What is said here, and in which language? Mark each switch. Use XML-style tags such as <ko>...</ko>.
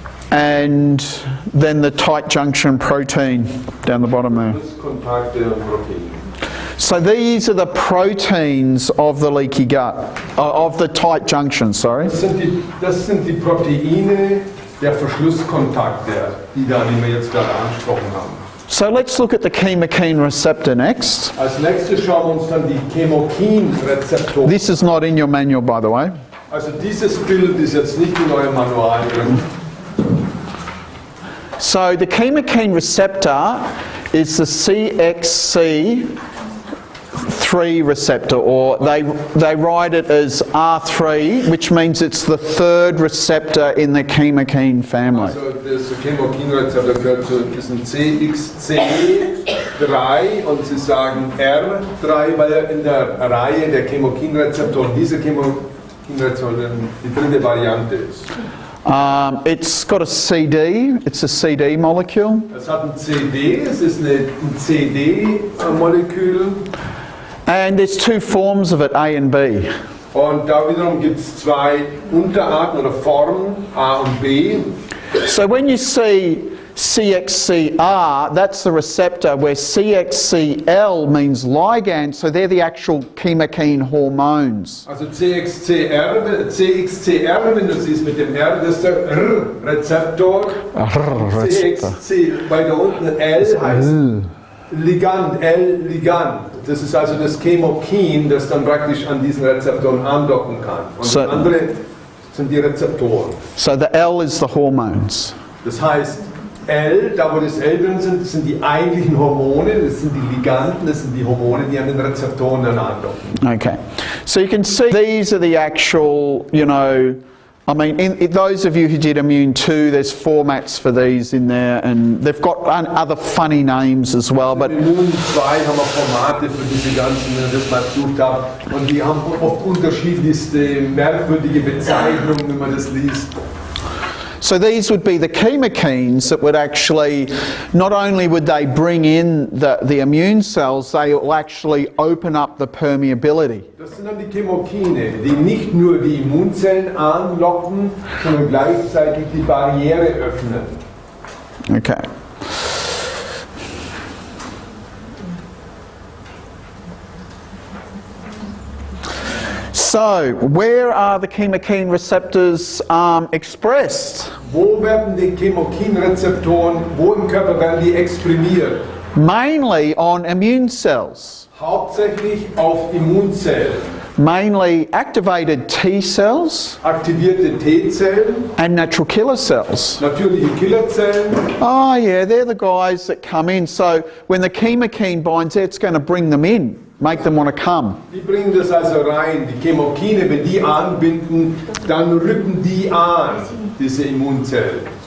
<en>And then the tight junction protein down the bottom there.</en> <de>Kontakte und Protein.</de> <en>So these are the proteins of the leaky gut, of the tight junction, sorry.</en> <de>Das sind die Proteine der Verschlusskontakte, die wir jetzt gerade angesprochen haben.</de> <en>So let's look at the chemokine receptor next.</en> <de>Als nächstes schauen wir uns dann die Chemokine-Rezeptoren.</de> <en>This is not in your manual, by the way.</en> <de>Also dieses Bild ist jetzt nicht in eurem Manual drin.</de> <en>So the chemokine receptor is the CXC3 receptor, or they write it as R3, which means it's the third receptor in the chemokine family.</en> <de>Also das Chemokine-Rezeptor gehört zu diesem CXC3 und sie sagen R3, weil er in der Reihe der Chemokine-Rezeptoren diese Chemokine-Rezeptoren die dritte Variante ist.</de> <en>It's got a CD, it's a CD molecule.</en> <de>Es hat ein CD, es ist ein CD-Molekül.</de> <en>And there's two forms of it, A and B.</en> <de>Und da wiederum gibt es zwei Unterarten oder Formen, A und B.</de> <en>So when you see CXCR, that's the receptor, where CXCL means ligand, so they're the actual chemokine hormones.</en> <de>Also CXCR, wenn du siehst mit dem R, das ist der R-Rezeptor. CXC, weil da unten L heißt Ligand, L-Ligand. Das ist also das Chemokin, das dann praktisch an diesen Rezeptoren andocken kann. Und</de> <en>So-</en> <de>das andere sind die Rezeptoren.</de> <en>So the L is the hormones.</en> <de>Das heißt, L, da wo das L drin sind, das sind die eigentlichen Hormone, das sind die Liganden, das sind die Hormone, die an den Rezeptoren dann andocken.</de> <en>Okay. So you can see these are the actual, you know, I mean, in those of you who did Immune 2, there's formats for these in there, and they've got other funny names as well. But</en> <de>In Immun 2 haben wir Formate für diese ganzen, wenn ich das mal gesucht habe, und die haben oft unterschiedlichste merkwürdige Bezeichnungen, wenn man das liest.</de> <en>so these would be the chemokines that would actually, not only would they bring in the immune cells, they will actually open up the permeability.</en> <de>Das sind dann die Chemokine, die nicht nur die Immunzellen anlocken, sondern gleichzeitig die Barriere öffnen.</de> <en>Okay. So, where are the chemokine receptors expressed?</en> <de>Wo werden die Chemokinrezeptoren, wo im Körper werden die exprimiert?</de> <en>Mainly on immune cells,</en> <de>Hauptsächlich auf Immunzellen,</de> <en>mainly activated T cells</en> <de>aktivierte T-Zellen,</de> <en>and natural killer cells.</en> <de>natürliche Killerzellen.</de> <en>Oh yeah, they're the guys that come in. So when the chemokine binds, it's going to bring them in, make them want to come.</en> <de>Die bringen das also rein, die Chemokine, wenn die anbinden, dann rücken die an, diese Immunzellen.</de>